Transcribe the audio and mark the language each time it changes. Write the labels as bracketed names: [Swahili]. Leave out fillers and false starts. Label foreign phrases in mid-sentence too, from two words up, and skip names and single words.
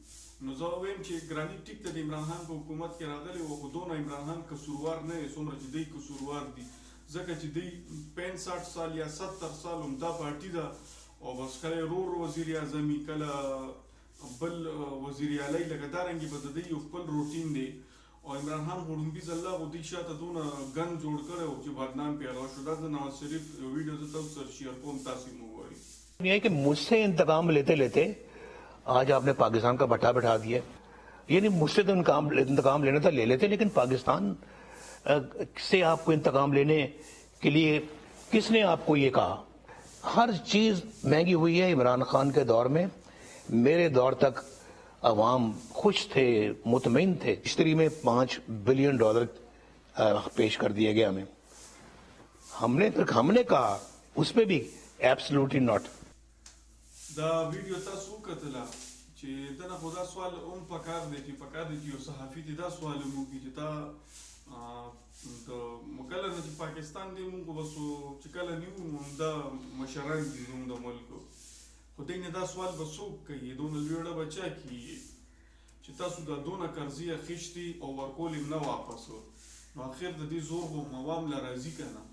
[Pashto] نو زه وایم چې ګراني ټیک ته د عمران خان په حکومت کې راغلی و، خو دونه عمران خان قصوروار نه دی څومره چې دوی قصوروار دي، ځکه چې دوی 65 سال یا 70 سال همدا پارټي ده او بس کله رور وزیر اعظم وي، کله بل وزیر اعلی، لکه دارنګې به د دوی یو خپل روټین دی. او عمران خان خو ړومبي ځل خو دوی شاته دونه ګن جوړ کړی و چې بدنام پې هغه شو. دا د نواز شریف یو ویډیو زه تاسو سره شیر کوم، تاسو یې وګورئ. [Urdu] یہ کہ مجھ سے انتقام لیتے لیتے آج آپ نے پاکستان کا بھٹہ بٹھا دیا. یہ نہیں، مجھ سے تو انتقام لینا تھا لے لیتے، لیکن پاکستان سے آپ کو انتقام لینے کے لیے کس نے آپ کو یہ کہا? ہر چیز مہنگی ہوئی ہے. عمران خان کے دور میں، میرے دور تک عوام خوش تھے، مطمئن تھے. اشتری میں $5 بلین پیش کر دیا گیا ہمیں. ہم نے کہا اس میں بھی [English] absolutely not. [Pashto] دا ویډیو تاسو وکتله چې دنه خو دا سوال هم پکار دی چې یو صحافي دې دا سوال هم وکړي چې تا د کله نه چې پاکستان دی مونږ بس چې کله نیو نو همدا مشران دي زموږ د ملک، خو دوی نه دا سوال به څوک کوي، دونه لویړه به چا کیږي چې تاسو دا دونه قرضې اخیستي او ورکول یې نه واپس، نو اخر د دې زور به موام له راځي که نه.